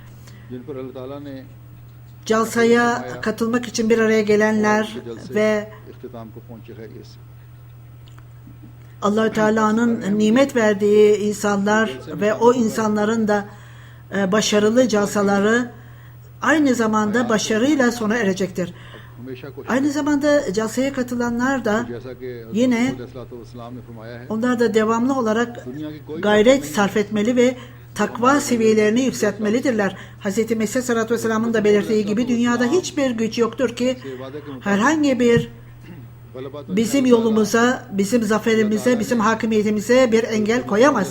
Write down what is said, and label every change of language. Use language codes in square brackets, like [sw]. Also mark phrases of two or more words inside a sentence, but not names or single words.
[tr] Jalsaya katılmak için bir araya gelenler ve Allah Teala'nın nimet verdiği insanlar ve o insanların da başarılı calsaları aynı zamanda başarıyla sona erecektir. [ur] ہمیشہ کوشش [tr] Aynı zamanda calsaya katılanlar da [ur] جیسا کہ [tr] yine [ur] علیہ السلام نے فرمایا ہے [tr] onlar da devamlı olarak gayret sarf etmeli ve takva seviyelerini yükseltmelidirler. Hz. Mesih Aleyhisselatü Vesselam'ın da belirttiği gibi dünyada hiçbir güç yoktur ki herhangi bir bizim yolumuza, bizim zaferimize, bizim hakimiyetimize bir engel koyamaz.